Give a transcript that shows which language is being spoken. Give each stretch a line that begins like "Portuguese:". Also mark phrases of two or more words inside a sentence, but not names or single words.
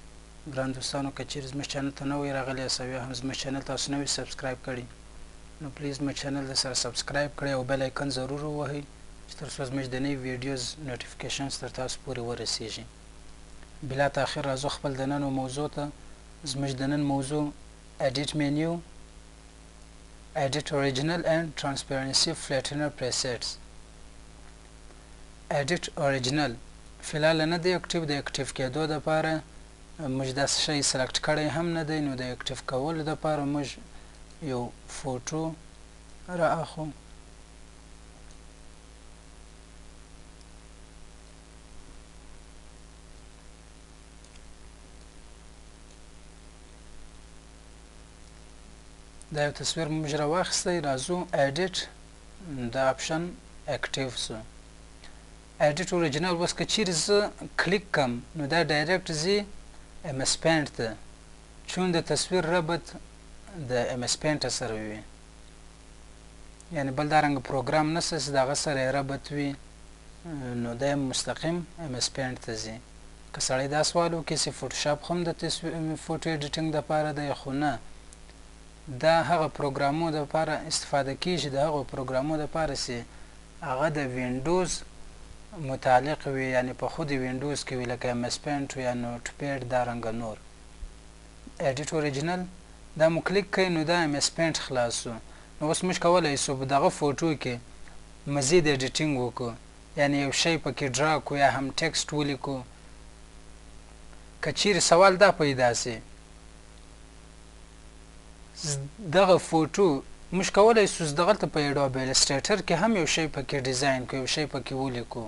Pashto: ګران دوستانو که چیرې زموږ چینل ته نوی راغلی یاست او یا هم زموږ چینل تاسو نوی سبسکرایب کړي نو پلیز زموږ چینل د سره سبسکرایب کړئ او
English: bell icon
Pashto: ضرور ووهئ چې تر څو زموږ د نوي
English: videos notifications
Pashto: تر تاسو پورې ورسیږي. بلا تاخیر راځو خپل د نن موضوع ته. زموږ د نن موضوع
English: edit menu, edit original and transparency flattener presets. edit original
Pashto: فلال نه دی اکټیو د اکټیو کېدو دپاره موږ داسې شی سلکټ کړی هم نه دی نو د اکټیو کولو دپاره موږ یو فوټو را اخلو. دا یو تصویر موږ را واخیستی. راځو edit دا اپشن اکټیو سو.
English: edit original
Pashto: اوس که چیرې زه کلیک کم نو دا ډایرکټ ځي MS Paint ته چون د تصویر ربط د MS Paint سره وي یعنی بل دارنګه پروګرام نشته چې د هغه سره یې ربط وي نو دا مستقیم MS Paint ته ځي. که سړی دا سوال وکړي چې فوټوشاپ خو هم د فوټو ایډیټینګ دپاره دی خو نه دا هغه پروګرامو دپاره استفاده کیږي د هغو پروګرامو دپاره چې هغه د وینډوز متعلق وي یعنی په خود وینډوز کې وي لکه MS Paint یا نوټ پیډ دارنګه نور.
English: edit original
Pashto: دا مو کلیک کوئ نو دا MS Paint خلاص سو. نو اوس موږ کولی سو په دغه فوټو کې مزید ایډیټینګ وکړو یعنی یو شی پکې ډرا کړو یا هم ټکسټ ولیکو. که چیرې سوال دا پیدا سي دغه فوټو موږ کولی سو دغلته په Adobe Illustrator کې هم یو شی پکې ډیزاین کړو یو شی پکې ولیکو.